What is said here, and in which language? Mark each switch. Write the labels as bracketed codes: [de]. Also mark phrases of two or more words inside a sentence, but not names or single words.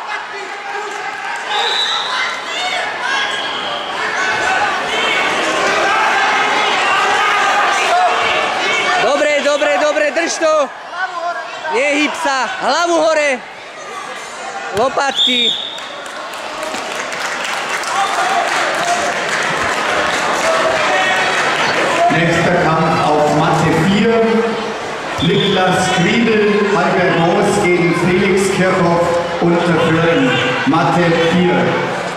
[sk] Dobre, drž to! Nehyb sa! Hlavu hore! Lopatky! [de] Nächster Kampf auf Matte 4. Niklas Griedel, Albert Moos gegen Felix Kirchhoff, Unterföhring, Matte 4.